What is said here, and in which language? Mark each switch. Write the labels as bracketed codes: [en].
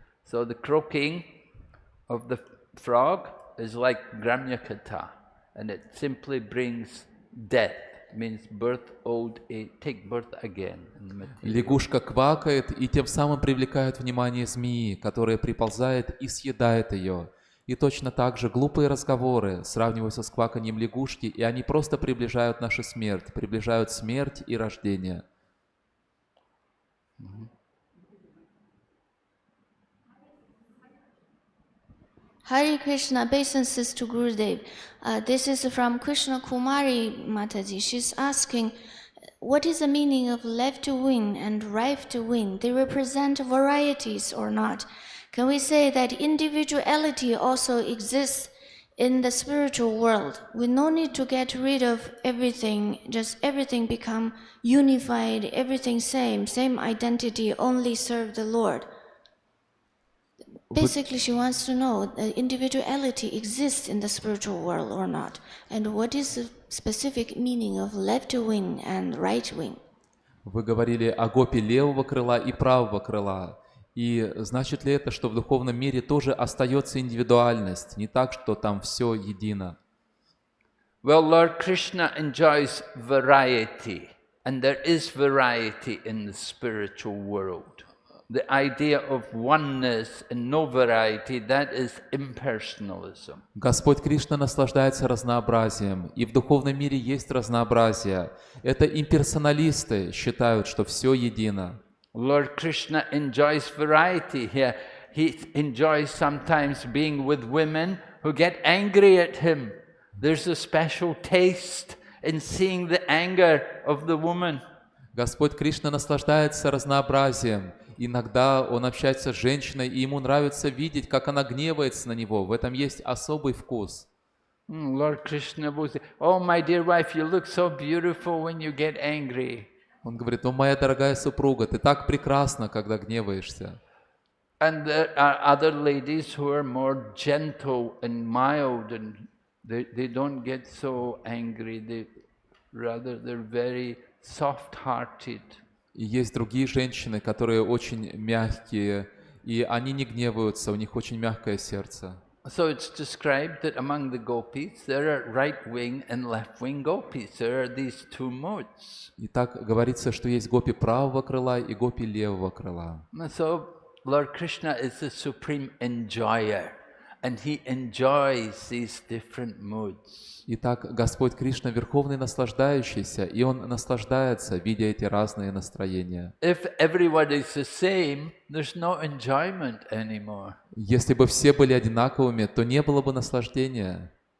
[en] So the croaking of the frog is like Gramya Katha, and it simply brings death, means birth, old age, take birth again. [ru] Лягушка квакает и тем самым привлекает внимание змеи, которая приползает и съедает ее. И точно так же глупые разговоры сравниваются с кваканьем лягушки, и они просто приближают нашу смерть, приближают смерть и рождение. [en] Hare Krishna, obeisances to Gurudev. This is from Krishna Kumari Mataji. She's asking, what is the meaning of left wing and right wing? They represent varieties or not? Can we say that individuality also exists in the spiritual world? We no need to get rid of everything, just everything become unified, everything same identity, only serve the Lord. Basically, she wants to know that individuality exists in the spiritual world or not, and what is the specific meaning of left wing and right wing. [ru] Вы говорили о гопе левого крыла и правого крыла. И значит ли это, что в духовном мире тоже остается индивидуальность, не так, что там все едино? [en] Well, Lord Krishna enjoys variety, and there is variety in the spiritual world. The idea of oneness and no variety, that is impersonalism. [ru] Господь Кришна наслаждается разнообразием, и в духовном мире есть разнообразие. Это имперсоналисты считают, что все едино. [en] Lord Krishna enjoys variety here. He enjoys sometimes being with women who get angry at him. There's a special taste in seeing the anger of the woman. [ru] Господь Кришна наслаждается разнообразием. Иногда он общается с женщиной, и ему нравится видеть, как она гневается на него. В этом есть особый вкус. [en] Lord Krishna will say, "Oh, my dear wife, you look so beautiful when you get angry." [ru] Он говорит: «О, моя дорогая супруга, ты так прекрасна, когда гневаешься». [en] And there are other ladies who are more gentle and mild, and they don't get so angry. They're very soft-hearted. [ru] И есть другие женщины, которые очень мягкие, и они не гневаются, у них очень мягкое сердце. [en] So it's described that among the gopis, there are right-wing and left-wing gopis. There are these two modes. [ru] И так говорится, что есть гопи правого крыла и гопи левого крыла. [en] So Lord Krishna is the supreme enjoyer, and he enjoys these different moods. [ru] Итак, Господь Кришна верховный наслаждающийся, и Он наслаждается, видя эти разные настроения. [en] If everyone is the same, there's no enjoyment anymore. [ru] Если бы все были одинаковыми, то не было бы наслаждения.